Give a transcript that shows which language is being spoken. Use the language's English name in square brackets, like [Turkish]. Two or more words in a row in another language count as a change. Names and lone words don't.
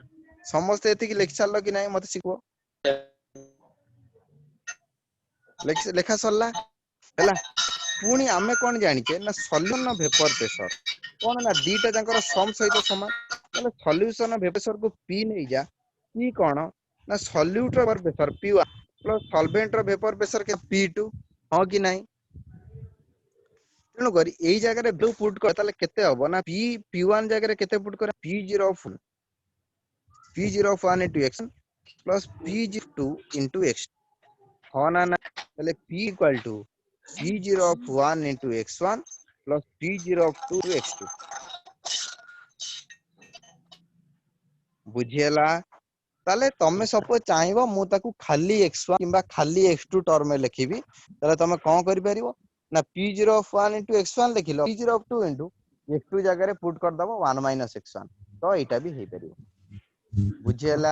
[Odia] ସମସ୍ତେ ଏତିକି ଲେଖି ସାରିଲ କି ନାହିଁ ମତେ ଶିଖୁଅ ଲେଖା ସରିଲା ହେଲା ପୁଣି ଆମେ କଣ ଜାଣିଛେ ନା [English] solution vapour pressure [Odia] କଣ ନା ଦିଟା ଯାଙ୍କର ସମ ସହିତ ସମାନ ତାହେଲେ [English] solution vapour [Odia] କୁ P ନେଇଯା P କଣ ନା ସଲ୍ୟୁଟ ର ପ୍ରେସର [English] P1 plus solvent [Odia] ର [English] vapour pressure P2 [Odia] ହଁ କି ନାହିଁ ତେଣୁ କରି ଏଇ ଜାଗାରେ [English] value put [Odia] କର ତାହେଲେ କେତେ ହବ ନା P1 ଜାଗାରେ କେତେ ପୁଟ୍ କର [English] P01 into x plus P02 into x [Odia] ହଁ ନା ନା ତାହେଲେ [English] P equal to P01 into x1 plus P02 into x2 [Odia] ବୁଝି ହେଲା ତାହେଲେ ତମେ ସପୋଜ ଚାହିଁବ ମୁଁ ତାକୁ ଖାଲି x1 କିମ୍ବା ଖାଲି x2 ଟର୍ମ ଲେଖିବି ତାହେଲେ ତମେ କଣ କରିପାରିବ ନା [English] P01 into [Odia] x1 ଲେଖିଲ [English] P02 into x2 [Odia] ଜାଗାରେ ପୁଟ୍ କରିଦବ [English] 1 minus x1 [Odia] ତ ଏଇଟା ବି ହେଇପାରିବ ବୁଝି ହେଲା